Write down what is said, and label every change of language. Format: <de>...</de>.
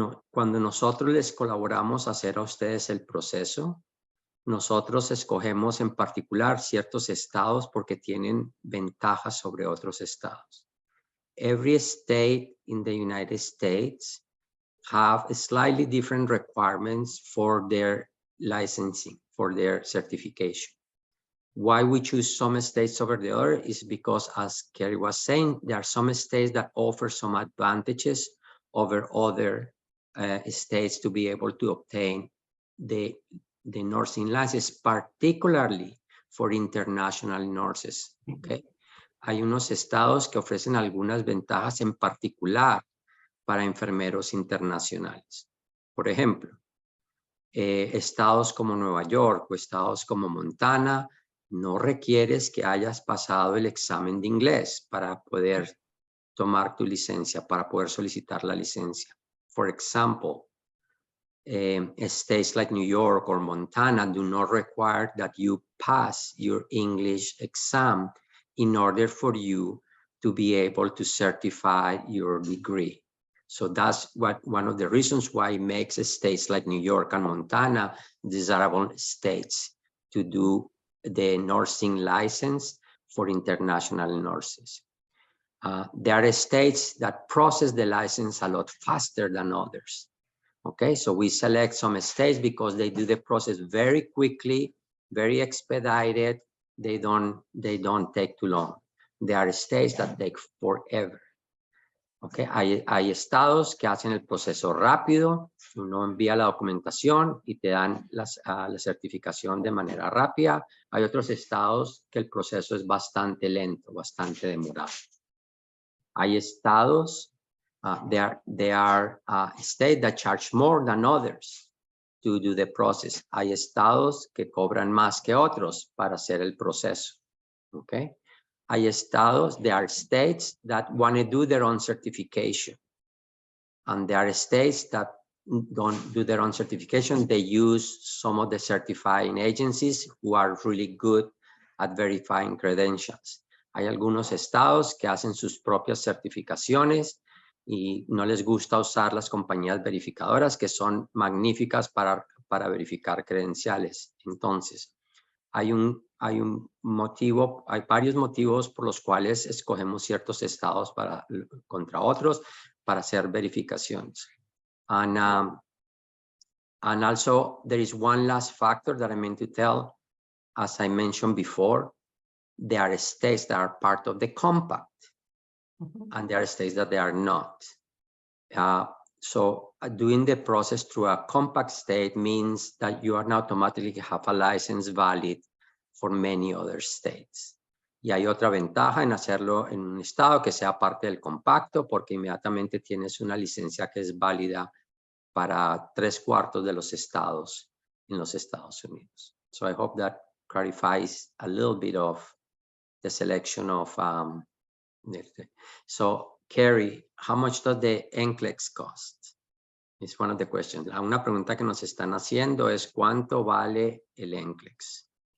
<es>Cuando nosotros les colaboramos a hacer a ustedes el proceso, nosotros escogemos en particular ciertos estados porque tienen ventajas sobre otros estados.</es> <en>Every state in the United States have slightly different requirements for their licensing, for their certification. Why we choose some states over the other is because, as Kerry was saying, there are some states that offer some advantages over other states to be able to obtain the nursing license, particularly for international nurses. Okay.</en> <es>Hay unos estados que ofrecen algunas ventajas en particular para enfermeros internacionales. Por ejemplo, estados como Nueva York o estados como Montana no requieres que hayas pasado el examen de inglés para poder tomar tu licencia, para poder solicitar la licencia.</es> <en>For example, states like New York or Montana do not require that you pass your English exam in order for you to be able to certify your degree. So that's one of the reasons why it makes states like New York and Montana desirable states to do the nursing license for international nurses. There are states that process the license a lot faster than others. Okay, so we select some states because they do the process very quickly, very expedited. They don't take too long. There are states that take forever.</en> <es>Okay, hay estados que hacen el proceso rápido. Uno envía la documentación y te dan la certificación de manera rápida. Hay otros estados que el proceso es bastante lento, bastante demorado. Hay estados,</es> <en>there are states that charge more than others to do the process.</en> <es>Hay estados que cobran más que otros para hacer el proceso. Okay. Hay estados,</es> <en>there are states that want to do their own certification. And there are states that don't do their own certification. They use some of the certifying agencies who are really good at verifying credentials.</en> <es>Hay algunos estados que hacen sus propias certificaciones y no les gusta usar las compañías verificadoras que son magníficas para verificar credenciales. Entonces, hay varios motivos por los cuales escogemos ciertos estados contra otros para hacer verificaciones.</es> <en>And also there is one last factor that I meant to tell. As I mentioned before, there are states that are part of the compact, and there are states that they are not. So doing the process through a compact state means that you are now automatically have a license valid for many other states. Y hay otra ventaja en hacerlo en un estado que sea parte del compacto, porque inmediatamente tienes una licencia que es válida para 3/4 de los estados en los Estados Unidos. So I hope that clarifies a little bit of the selection of so Carrie, how much does the NCLEX cost? It's one of the questions.</en> <es>Una pregunta que nos están haciendo es ¿cuánto vale el NCLEX?</es>